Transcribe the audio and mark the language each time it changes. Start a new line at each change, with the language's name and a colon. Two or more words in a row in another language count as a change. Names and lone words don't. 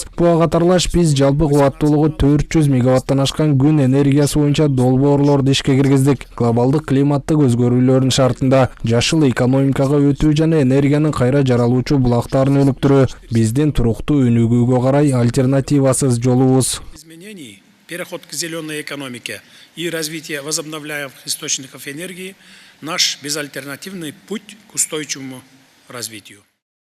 Kyrgyz: Буга катарлаш биз жалпы кубаттуулугу 400 мегаваттан ашкан күн энергиясы боюнча долбоорлорду ишке киргиздик. Глобалдык климаттык өзгөрүүлөрдүн шартында жашыл экономикага өтүү жана энергиянын кайра жаралуучу булактарын өнүктүрүү биздин туруктуу өнүгүүгө карай альтернативасыз жолубуз.
Russian: Переход к зеленой экономике и развитие возобновляемых источников энергии – наш безальтернативный путь к устойчивому развитию.